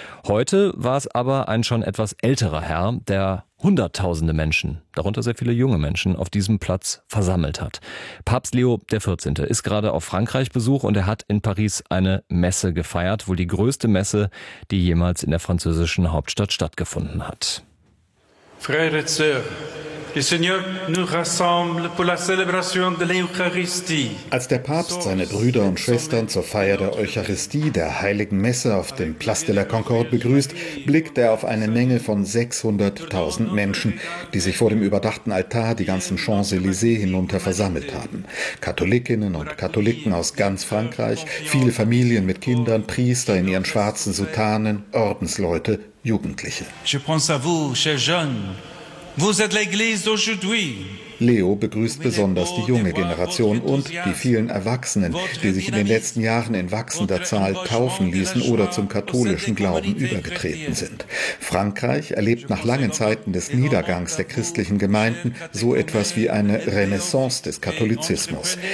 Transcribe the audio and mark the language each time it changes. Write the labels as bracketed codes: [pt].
[de] Heute war es aber ein schon etwas älterer Herr, der hunderttausende Menschen, darunter sehr viele junge Menschen, auf diesem Platz versammelt hat. Papst Leo XIV. Ist gerade auf Frankreich Besuch und er hat in Paris eine Messe gefeiert, wohl die größte Messe, die jemals in der französischen Hauptstadt stattgefunden hat. [fr] Frères et sœurs, le Seigneur nous rassemble pour la célébration de l'Eucharistie. [de] Als der Papst seine Brüder und Schwestern zur Feier der Eucharistie, der Heiligen Messe, auf dem Place de la Concorde begrüßt, blickt er auf eine Menge von 600.000 Menschen, die sich vor dem überdachten Altar die ganzen Champs-Élysées hinunter versammelt haben. Katholikinnen und Katholiken aus ganz Frankreich, viele Familien mit Kindern, Priester in ihren schwarzen Soutanen, Ordensleute, Jugendliche. [fr] Je pense à vous, chers jeunes. Vous êtes l'église d'aujourd'hui. [de] Leo begrüßt besonders die junge Generation und die vielen Erwachsenen, die sich in den letzten Jahren in wachsender Zahl taufen ließen oder zum katholischen Glauben übergetreten sind. Frankreich erlebt nach langen Zeiten des Niedergangs der christlichen Gemeinden so etwas wie eine Renaissance des Katholizismus.